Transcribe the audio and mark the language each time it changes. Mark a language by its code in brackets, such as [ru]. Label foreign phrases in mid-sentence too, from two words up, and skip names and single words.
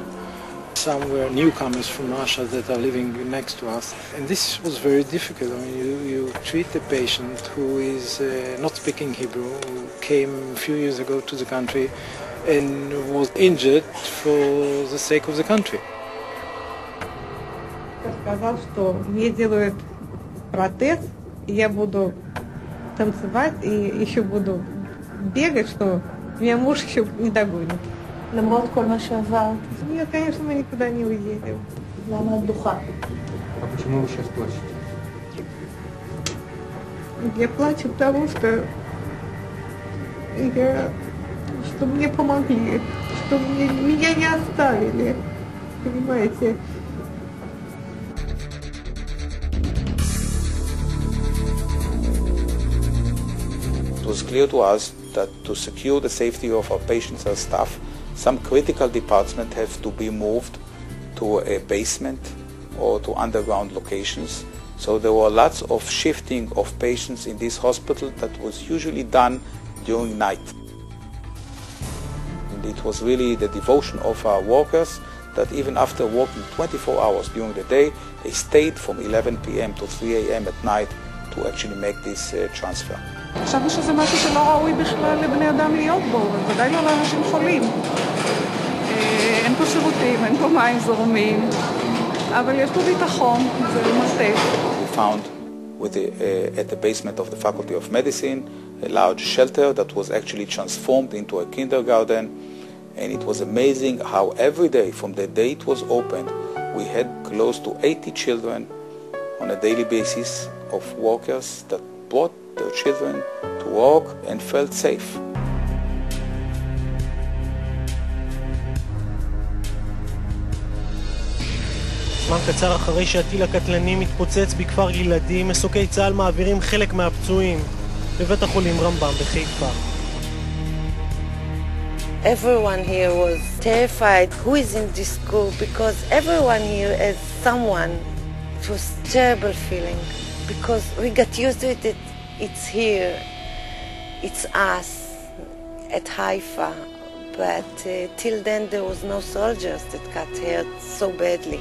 [en] Some were newcomers from Russia that are living next to us, and this was very difficult. I mean, you treat a patient who is not speaking Hebrew, who came a few years ago to the country and was injured for the sake of the country. [ru] Сказал, что мне делают протез, и я буду танцевать и еще буду бегать, что меня муж еще не догонит. [he] למרות כל מה שעברת? [ru] Нет, конечно, мы никуда не уедем. [he] למה את דוחה? [ru] А почему вы сейчас плачете? Я плачу, потому что мне помогли, что меня не оставили, понимаете? [en] It was clear to us that to secure the safety of our patients and staff, some critical departments have to be moved to a basement or to underground locations. So there were lots of shifting of patients in this hospital that was usually done during night. And it was really the devotion of our workers that even after working 24 hours during the day, they stayed from 11 p.m. to 3 a.m. at night to actually make this transfer. [he] חשבנו שזה משהו שלא ראוי בכלל לבני אדם להיות בו, ובוודאי לא לאנשים חולים. אין פה שירותים, אין פה מים זורמים, אבל יש פה ביטחון, זה מרתק. [en] We found at the basement of the Faculty of Medicine a large shelter that was actually transformed into a kindergarten, and it was amazing how every day from the day it was opened we had close to 80 children on a daily basis of workers that brought their children to work and felt safe. [he] זמן קצר אחרי שהטיל הקטלני מתפוצץ בכפר ילדים, מסוקי צה"ל מעבירים חלק מהפצועים לבית החולים רמב"ם בחיפה. [en] Everyone here was terrified who is in this school, because everyone here has someone. It was a terrible feeling because we got used to it. It's here, it's us at Haifa, but till then there was no soldiers that got hurt so badly.